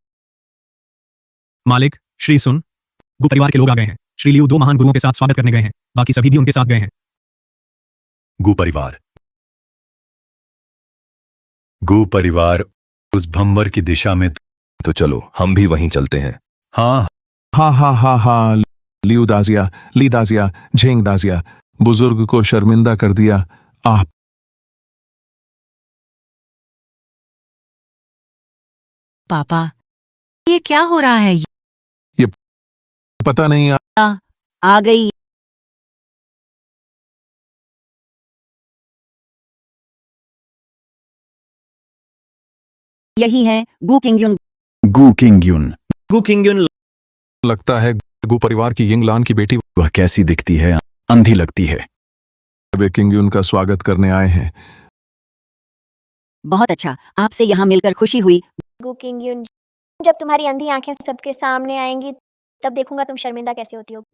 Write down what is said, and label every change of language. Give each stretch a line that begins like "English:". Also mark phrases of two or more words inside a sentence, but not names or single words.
Hindi: मालिक, श्री सुन, गु परिवार के लोग आ गए हैं। श्री लियू 2 महान गुरुओं के साथ स्वागत करने गए हैं, बाकी सभी भी उनके साथ गए हैं। गु परिवार उस भंवर की दिशा में। तो चलो हम भी वहीं चलते हैं। हाँ हाँ हाँ हाँ हाँ, लियू दाजिया, ली दाजिया, झेंग दाजिया, बुजुर्ग को शर्मिंदा कर दिया। आप पापा, ये क्या हो रहा है? ये पता नहीं। आ गई। यही है गु किंग्यून। गु किंग्यून। गु किंग्यून। लगता है गु परिवार की यिंगलान की बेटी। वह कैसी दिखती है? अंधी लगती है। वे किंग्यून का स्वागत करने आए हैं। बहुत अच्छा, आपसे यहाँ मिलकर खुशी हुई। गु किंग्यून, जब तुम्हारी अंधी आंखें सबके सामने आएंगी तब देखूंगा तुम शर्मिंदा कैसे होती हो।